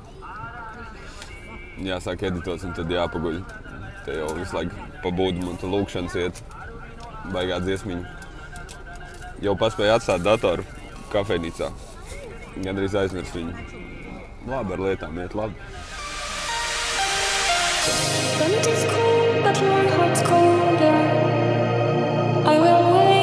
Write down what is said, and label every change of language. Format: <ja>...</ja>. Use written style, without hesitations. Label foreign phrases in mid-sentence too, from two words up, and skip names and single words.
<lv>Jāsāk editot un tad jāpaguļ. Te jau visu laiku pa būdumu un tad lūkšanas iet. Baigā dziesmiņa. Jau paspēju atstāt datoru kafejnīcā. Gandrīz aizmirst viņu. Labi, ar lietām iet labi.</lv> <en>When it is cold, but your heart's colder, I will</en>